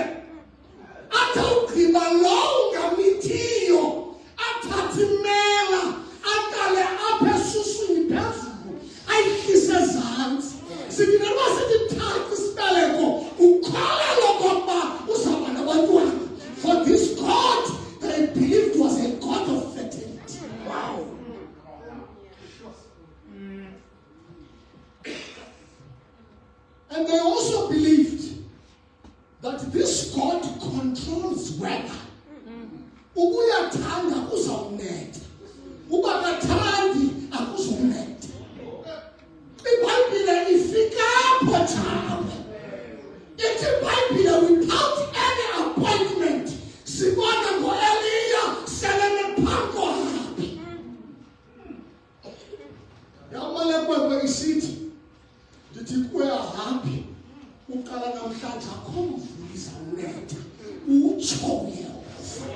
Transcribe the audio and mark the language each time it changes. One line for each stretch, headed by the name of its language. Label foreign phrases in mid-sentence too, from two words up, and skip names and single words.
Xhosa: Athi ugqiba lowo ungamithiyo athathe imela aqale apha esuswini phezulu ayihlise ezantsi. Sithi noba sitithatha isibeleko ukholelwa okokuba uzawuba nabantwana.
English: For this God they believed was a God of fertility. Wow. And they also believed that this God controls weather.
Xhosa: Ubuyathanda uzawunetha, ubakathandi akuzunetha. IBhayibhile ifika apho njalo. Ithi iBhayibhile
English: without any appointment
Xhosa: sibona ngo-Eliya seleme phambi koHabi. Yamale kwekwe isithi ndithi kuHabi uqala namhlanje akho mvula izawunetha utsho Yehova.